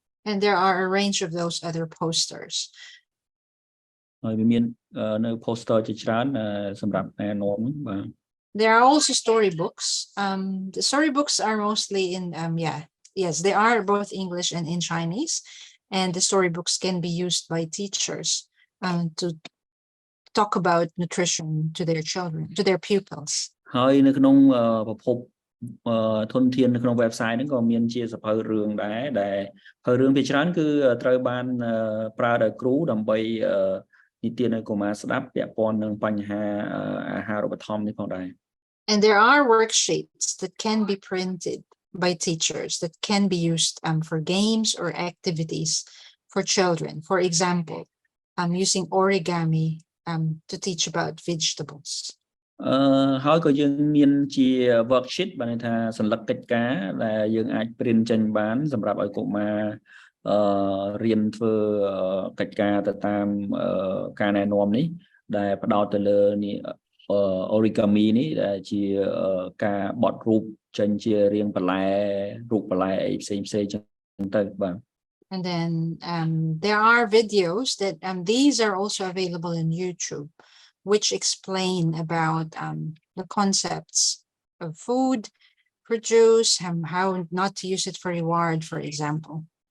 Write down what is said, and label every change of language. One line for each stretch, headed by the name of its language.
English: And there are a range of those other posters.
Khmer: ហើយវាមាននៅ poster ជាច្រើនសម្រាប់ណែនាំបាទ
English: There are also storybooks. The storybooks are mostly in yes, they are both English and in Chinese, and the storybooks can be used by teachers to talk about nutrition to their children, to their pupils.
Khmer: ហើយនៅក្នុងប្រភពធនធាននៅក្នុង website ហ្នឹងក៏មានជាសភៅរឿងដែរដែលសភៅរឿងភាគច្រើនគឺត្រូវបានប្រើដោយគ្រូដើម្បីនិទានឲ្យកុមារស្ដាប់ពាក់ព័ន្ធនឹងបញ្ហាអាហារូបត្ថម្ភនេះផងដែរ
English: And there are worksheets that can be printed by teachers that can be used for games or activities for children. For example, using origami to teach about vegetables.
Khmer: ហើយក៏យើងមានជា worksheet បានន័យថាសញ្ញាកិច្ចការដែលយើងអាច print ចេញបានសម្រាប់ឲ្យកុមាររៀនធ្វើកិច្ចការទៅតាមការណែនាំនេះដែលផ្ដោតទៅលើនេះ origami នេះដែលជាការបត់រូបចេញជារាងបន្លែរូបបន្លែអីផ្សេងៗចឹងទៅបាទ
English: And then there are videos that these are also available in YouTube, which explain about the concepts of food, produce, how not to use it for reward, for example.